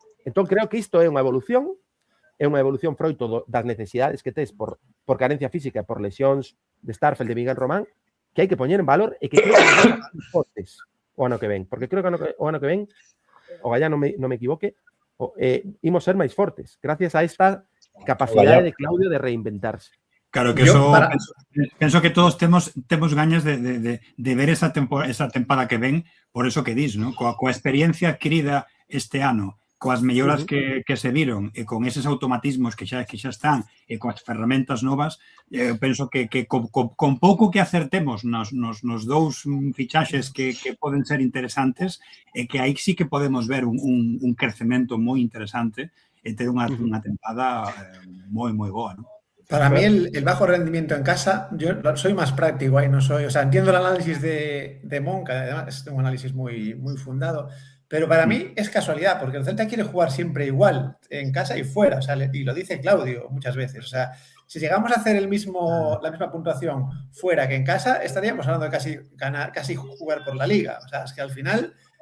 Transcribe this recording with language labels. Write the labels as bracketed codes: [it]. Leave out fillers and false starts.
[gl] Entón, creo que isto é unha evolución froito das necesidades que tes por carencia física e por lesións de Starfelt, de Miguel Román, que hai que poñer en valor e que creo que son fortes o ano que ven. Porque creo que o ano que ven, o Gallá non me equivoque, imos ser máis fortes, gracias a esta capacidade de Claudio de reinventarse. Claro, que eso penso que todos temos gañas de ver esa tempada que ven, por eso que dis, ¿no? Coa experiencia adquirida este ano, coas melloras que se viron e con eses automatismos que xa están e coas ferramentas novas, penso que con pouco que acertemos nos dous fichaxes que poden ser interesantes e que aí sí que podemos ver un crecemento moi interesante e ter unha tempada moi boa, ¿no? [es] Para mí el bajo rendimiento en casa, yo soy más práctico ahí, no soy, o sea, entiendo el análisis de Mon, que además es un análisis muy fundado, pero para mí es casualidad, porque el Celta quiere jugar siempre igual, en casa y fuera, o sea, y lo dice Claudio muchas veces, o sea, si llegamos a hacer la misma puntuación fuera que en casa, estaríamos hablando de casi jugar por la Liga, o sea, es que al final